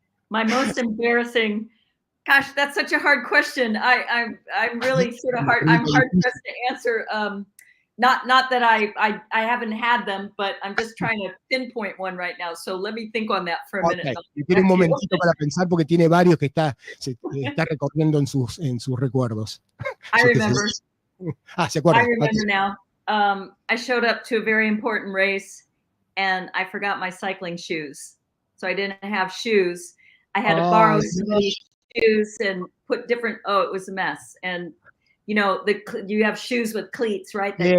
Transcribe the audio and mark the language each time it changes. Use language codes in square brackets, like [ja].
[en] My most embarrassing, gosh, that's such a hard question. I'm really sort of hard. I'm hard pressed to answer. Not that I haven't had them, but I'm just trying to pinpoint one right now. So let me think on that for a minute. [es] Tiene un momentito para pensar porque tiene varios que se está recorriendo en sus recuerdos. [en] I remember. [es] Se acuerda. [en] I remember now. I showed up to a very important race and I forgot my cycling shoes. So I didn't have shoes. I had to borrow somebody's shoes and put different, it was a mess. And you have shoes with cleats, right?